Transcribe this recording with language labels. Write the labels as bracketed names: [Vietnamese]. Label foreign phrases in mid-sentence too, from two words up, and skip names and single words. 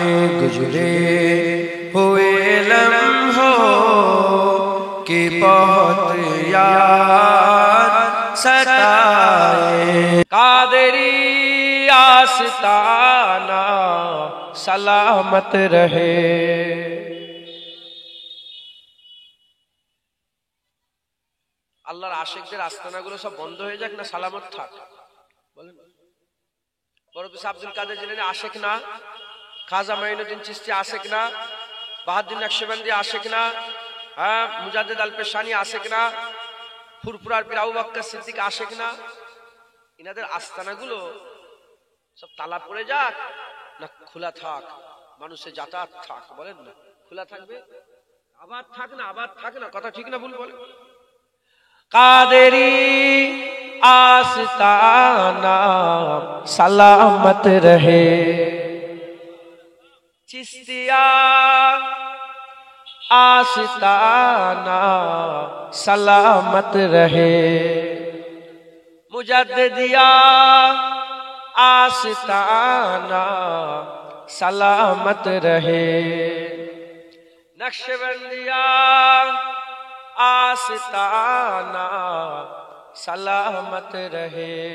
[Urdu] گزرے ہوئے لمحوں کی بہت یاد ستائے. قادری آستانہ سلامت رہے. [Bangla] আল্লাহর আশিকদের আস্তানাগুলো সব বন্ধ হয়ে যাক না সালামত থাক, বলেন? বড় পিস আব্দুল কাদের জিলানী আশিক না, খাজা মাইনুদ্দিন চিশতি আশিক না, বাহাউদ্দিন নকশবন্দি আশিক না, মুজাদ্দিদ আল পেশানি আশিক না, ফুরফুরার পীর আবু বকর সিদ্দিক আশিক না? ইনাদের আস্তানাগুলো সব তালা পড়ে যাক না খোলা থাক, মানুষের যাতায়াত থাক, বলেন না? খোলা থাকবে, আবাদ থাক না, আবাদ থাক না, কথা ঠিক না ভুল বলেন? [Urdu] কাদেরি آستانہ سلامت رہے، چشتیہ آستانہ سلامت رہے, مجددیہ آستانہ سلامت رہے، نقشبندیہ آستانہ سلامت رہے,